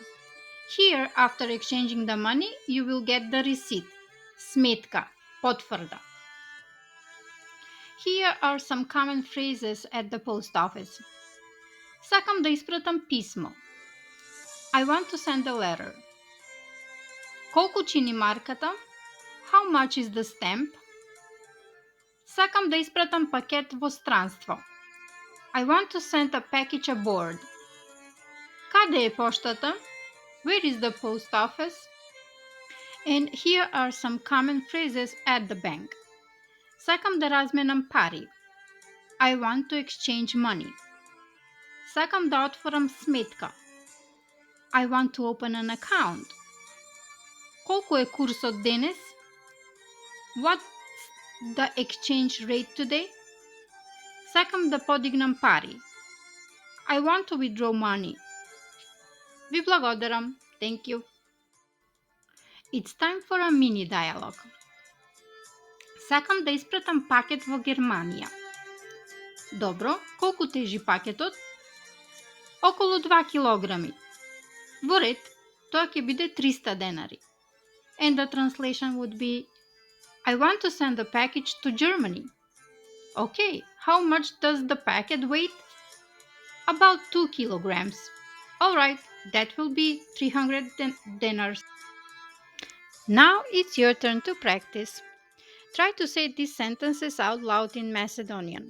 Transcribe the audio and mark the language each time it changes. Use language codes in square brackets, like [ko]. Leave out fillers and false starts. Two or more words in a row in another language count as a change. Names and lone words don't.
[en] Here, after exchanging the money, you will get the receipt, [mk] сметка, потврда. [en] Here are some common phrases at the post office. [mk] Сакам да испратам писмо. [en] I want to send a letter. [mk] Колко чини марката? [en] How much is the stamp? [mk] Сакам да испратам пакет во странство. [en] I want to send a package abroad. [bg] Къде е поштата? [en] Where is the post office? And here are some common phrases at the bank. [mk] Сакам да разменам пари. [en] I want to exchange money. [mk] Сакам да отворам сметка. [en] I want to open an account. [mk] Колко е курсот денес? [en] What's the exchange rate today? [mk] Сакам да подигнем пари. [en] I want to withdraw money. [mk] Ви благодарам. [en] Thank you. It's time for a mini dialogue. [mk] Сакам да испратам пакет во Германија. Добро, колку тежи пакетот? Околу 2 килограми. Во ред, тоа ќе биде 300 денари. [en] And the translation would be, I want to send the package to Germany. Okay, how much does the packet weigh? About 2 kilograms. Alright, that will be 300 dinars. Now it's your turn to practice. Try to say these sentences out loud in Macedonian.